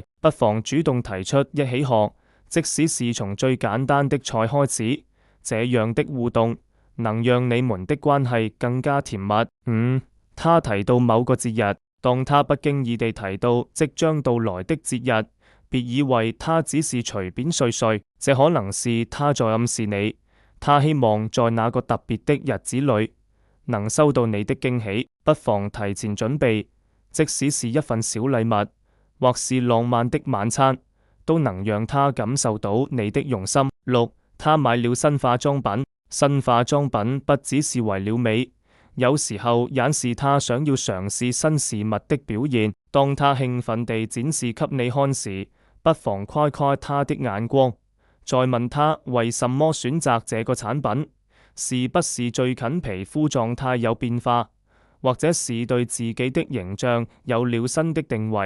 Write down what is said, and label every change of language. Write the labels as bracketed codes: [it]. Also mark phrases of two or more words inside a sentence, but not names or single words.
[zh] 不妨主動提出一起學，即使是從最簡單的菜開始，這樣的互動能讓你們的關係更加甜蜜。五、他提到某個節日。當他不經意地提到即將到來的節日，別以為他只是隨便碎碎，這可能是他在暗示你，他希望在那個特別的日子裏能收到你的驚喜。不妨提前準備，即使是一份小禮物，或是浪漫的晚餐，都能讓他感受到你的用心。六、他買了新化妝品。新化妝品不只是為了美，有時候也是他想要嘗試新事物的表現。當他興奮地展示給你看時，不妨誇誇他的眼光，再問他為什麼選擇這個產品，是不是最近皮膚狀態有變化，或者是對自己的形象有了新的定位。